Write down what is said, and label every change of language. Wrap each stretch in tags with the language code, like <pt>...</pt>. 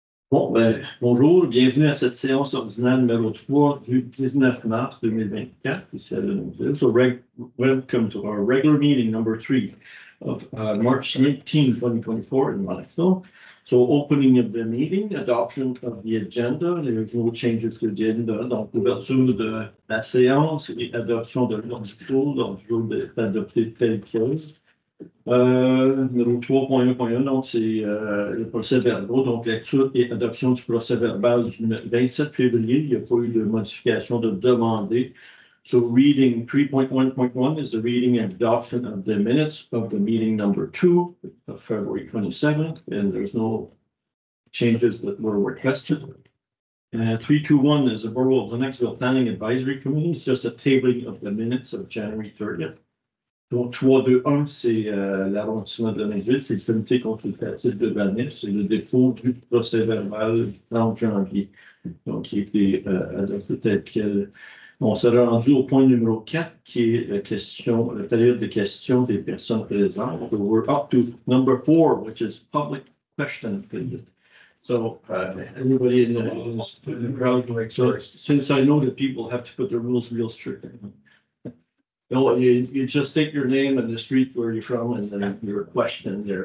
<fr>Bon, bonjour, bienvenue à cette séance ordinaire numéro 3 du 19 mars 2024, ici à Lennoxville.</fr> <en>So, welcome to our regular meeting number 3 of March 18, 2024 in Lennoxville. So, opening of the meeting, adoption of the agenda,</en> <fr>there's no changes to the agenda, donc l'ouverture de la séance et adoption de l'ordre du jour, donc je vais adopter tel quel. Numéro 3.1.1, donc c'est le procès verbal, donc lecture et adoption du procès verbal du 27 février. Il n'y a pas eu de modification de demander.</fr> <en>So reading 3.1.1 is the reading and adoption of the minutes of the meeting number 2 of February 27th, and there's no changes that were requested. 3.2.1 is the Borough of Lennoxville Planning Advisory Committee. It's just a tabling of the minutes of January 30th.</en> <fr>Donc, 3.2.1, c'est l'arrondissement de Lennoxville, c'est le comité consultatif de Vanif, c'est le défaut du procès verbal du 30 janvier. Donc, qui a été adopté tel quel. On s'est rendu au point numéro 4, qui est la période de questions des personnes présentes.</fr> <en>So we're up to number 4, which is public question period. So, anybody in the crowd, so since I know that people have to put their rules real strict. No, you just state your name and the street where you're from and then your question there.</en>